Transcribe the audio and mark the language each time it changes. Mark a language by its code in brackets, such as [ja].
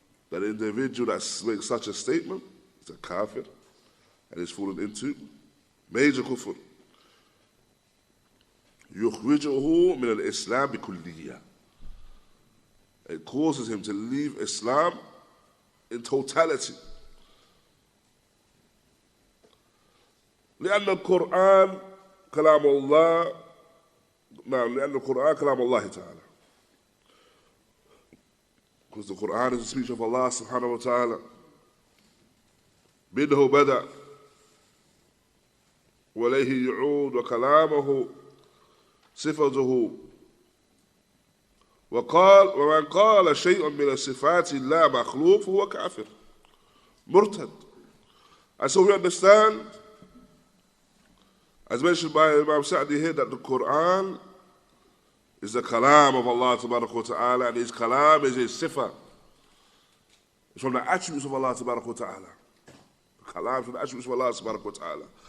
[en] That individual that makes such a statement is a kafir and is fallen into major kufr. [ar] يخرجه من الإسلام بكلية. [en] It causes him to leave Islam in totality. [ar] لأن القرآن كلام الله، نعم، لأن القرآن كلام الله تعالى. [en] Because the Qur'an is the speech of Allah subhanahu wa ta'ala. [ar] منه بدأ وإليه يعود وكلامه صفته ومن قال شيء من الصفات لا مخلوق فهو كافر مرتد. [en] And so we understand, as mentioned by Imam Sa'di here, that the Qur'an is the kalam of Allah Tabaraka wa Ta'ala, and his kalam is his sifa. It's from the attributes of Allah Tabaraka wa Ta'ala. The kalam is from the attributes of Allah Tabaraka wa Ta'ala.